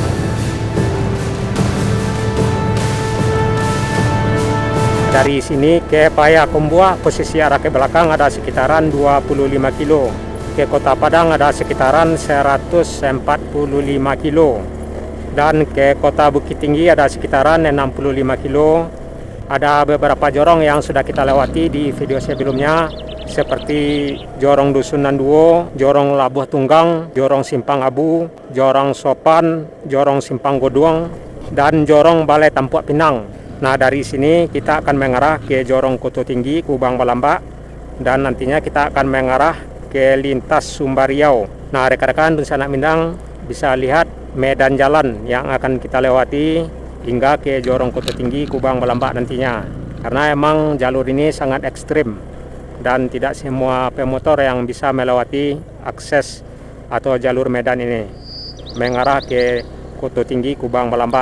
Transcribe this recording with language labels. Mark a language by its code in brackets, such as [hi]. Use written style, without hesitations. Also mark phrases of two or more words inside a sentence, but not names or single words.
[id] Dari sini ke Payakumbuh, posisi arah ke belakang ada sekitaran 25 kilo. Ke Kota Padang ada sekitaran 145 kilo. Dan ke Kota Bukit Tinggi ada sekitaran 65 kilo. Ada beberapa jorong yang sudah kita lewati di video sebelumnya, seperti Jorong Dusunan Duo, Jorong Labuh Tunggang, Jorong Simpang Abu, Jorong Sopan, Jorong Simpang Goduang, dan Jorong Balai Tampuak Pinang. Nah, dari sini kita akan mengarah ke Jorong Koto Tinggi, Kubang Balamba, dan nantinya kita akan mengarah ke lintas Sumbariau. Nah, rekan-rekan sanak Minang bisa lihat medan jalan yang akan kita lewati hingga ke Jorong Koto Tinggi Kubang Balamba nantinya, karena emang jalur ini sangat ekstrim dan tidak semua pemotor yang bisa melewati akses atau jalur medan ini mengarah ke Koto Tinggi Kubang Balamba.